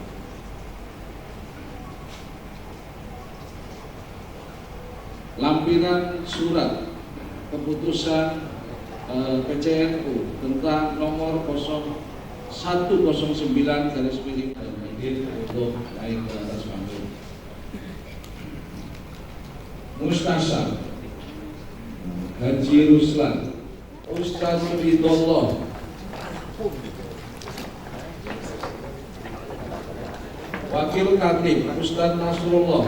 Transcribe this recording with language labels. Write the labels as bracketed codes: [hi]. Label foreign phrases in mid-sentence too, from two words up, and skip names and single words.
[id] Lampiran surat keputusan PCNU tentang nomor 0109/miring untuk naik ke atas panggung. Mustasar Haji Ruslan Ustaz Ridhollah Wakil Katib Ustaz Nasrullah,